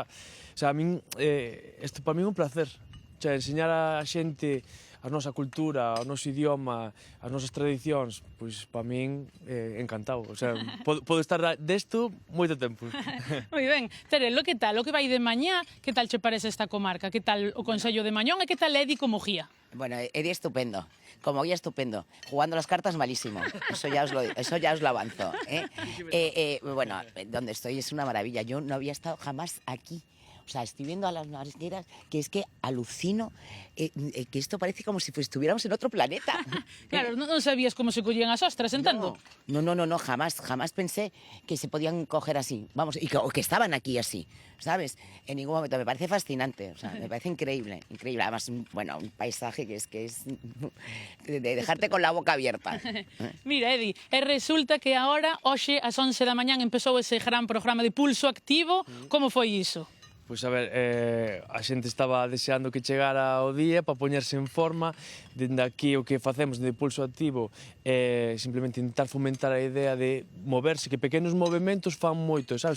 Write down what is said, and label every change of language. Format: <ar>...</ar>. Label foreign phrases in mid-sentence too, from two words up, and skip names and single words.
<gl>O sea, a min, isto para min é un placer. O sea, enseñar a xente a nosa cultura, o noso idioma, as nosas tradicións, pois para min encantado. O sea, podo estar desto moito tempo. Moi ben. Terelo, que tal? O que vai de mañá, que tal che parece esta comarca? Que tal o Consello de Mañón e que tal Edi como guía?</gl> <es>Bueno, Edi estupendo, como guía estupendo, jugando las cartas malísimo, eso ya os lo avanzo. Bueno, donde estoy es una maravilla, yo no había estado jamás aquí. O sea, estoy viendo a las marisqueras que es que alucino que esto parece como si estuviéramos en otro planeta.</es> <gl>Claro, non sabías como se collían as ostras, entendo?</gl> <es>No, jamás pensé que se podían coger así, vamos, o que estaban aquí así, ¿sabes? En ningún momento, me parece fascinante, o sea, me parece increíble, además, bueno, un paisaje que es de dejarte con la boca abierta.</es> <gl>Mira, Edi, resulta que ahora, hoxe, ás 11 da mañán, empezou ese gran programa de Pulso Activo. Como foi iso? Pois a ver, a xente estaba deseando que chegara o día para poñerse en forma. Dende aquí o que facemos de Pulso Activo é simplemente intentar fomentar a idea de moverse, que pequenos movimentos fan moito, sabes?</gl>